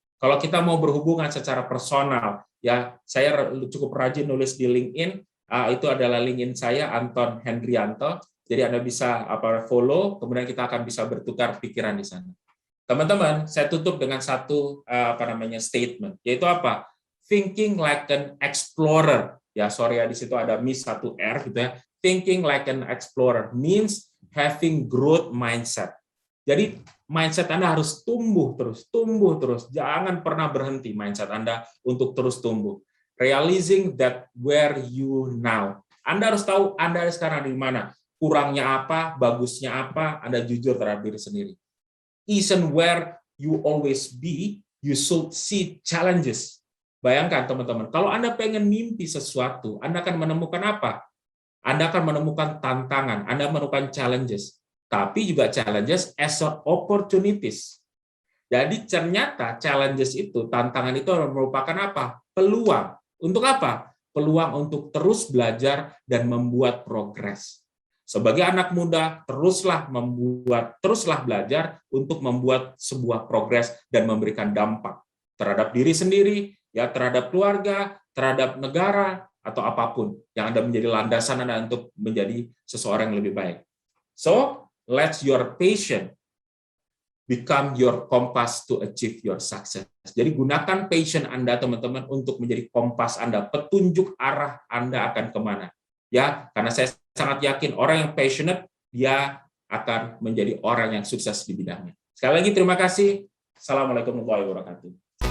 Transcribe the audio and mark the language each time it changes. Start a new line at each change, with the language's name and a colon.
Indonesian: Kalau kita mau berhubungan secara personal, ya saya cukup rajin nulis di LinkedIn, itu adalah LinkedIn saya Anton Hendrianto. Jadi Anda bisa follow, kemudian kita akan bisa bertukar pikiran di sana. Teman-teman, saya tutup dengan satu statement, yaitu apa?
English: Thinking like an explorer.
Indonesian: Ya, sorry ya di situ ada miss satu R gitu ya.
English: Thinking like an explorer means having growth mindset.
Indonesian: Jadi mindset Anda harus tumbuh terus. Jangan pernah berhenti mindset Anda untuk terus tumbuh.
English: Realizing that where you now.
Indonesian: Anda harus tahu Anda sekarang di mana. Kurangnya apa, bagusnya apa, Anda jujur terhadap diri sendiri.
English: Isn't where you always be, you should see challenges.
Indonesian: Bayangkan teman-teman, kalau Anda pengen mimpi sesuatu, Anda akan menemukan apa? Anda akan menemukan tantangan, Anda menemukan challenges, tapi juga
English: challenges as opportunities.
Indonesian: Jadi ternyata challenges itu, tantangan itu merupakan apa? Peluang. Untuk apa? Peluang untuk terus belajar dan membuat progres. Sebagai anak muda, teruslah belajar untuk membuat sebuah progres dan memberikan dampak terhadap diri sendiri, ya terhadap keluarga, terhadap negara, atau apapun yang Anda menjadi landasan Anda untuk menjadi seseorang yang lebih baik.
English: So, let your passion become your compass to achieve your success.
Indonesian: Jadi gunakan passion Anda, teman-teman, untuk menjadi kompas Anda, petunjuk arah Anda akan kemana. Ya, karena saya sangat yakin orang yang passionate, dia akan menjadi orang yang sukses di bidangnya. Sekali lagi terima kasih. Assalamualaikum warahmatullahi wabarakatuh.